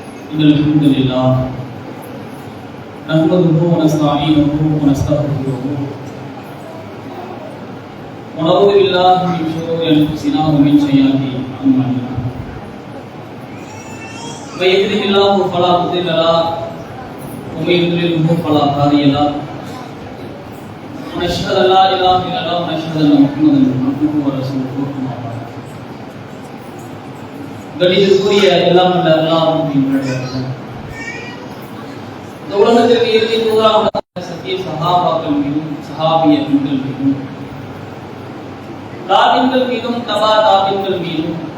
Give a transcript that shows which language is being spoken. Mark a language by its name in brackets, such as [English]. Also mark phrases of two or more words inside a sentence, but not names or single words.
[Arabic] إن الحمد لله نحمده ونستعينه ونستغفره ونعوذ بالله من شرور أنفسنا ومن سيئات أعمالنا من يهده الله فلا مضل له ومن يضلله فلا هادي له ونشهد أن لا إله إلا الله ونشهد أن محمدا عبده ورسوله أما بعد [Tamil] கணிதத்துக்குரிய எல்லாம் வல்ல அல்லாஹ்வின் பெயரால் இந்த உலகத்திற்கு இறுதி தூதராக சத்திய சஹாபாக்கள் மீதும் சஹாபிய பெண்கள் மீதும் தாபின்கள் மீதும் தபா தாபின்கள் மீதும்